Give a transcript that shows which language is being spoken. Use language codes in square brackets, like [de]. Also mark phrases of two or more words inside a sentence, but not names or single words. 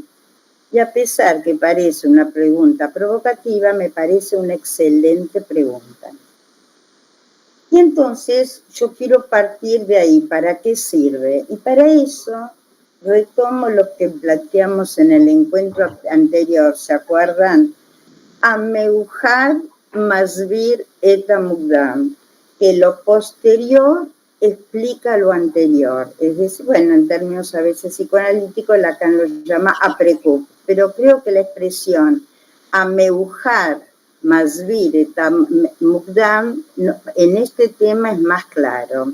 [es] Y a pesar que parece una pregunta provocativa, me parece una excelente pregunta. Y entonces yo quiero partir de ahí, ¿para qué sirve? Y para eso retomo lo que planteamos en el encuentro anterior, ¿se acuerdan? [he] המאוחר מסביר את המוקדם, [es] que lo posterior explica lo anterior. Es decir, bueno, en términos a veces psicoanalíticos, Lacan lo llama aprecup, pero creo que la expresión [he] המאוחר מסביר את המוקדם, [es] en este tema es más claro.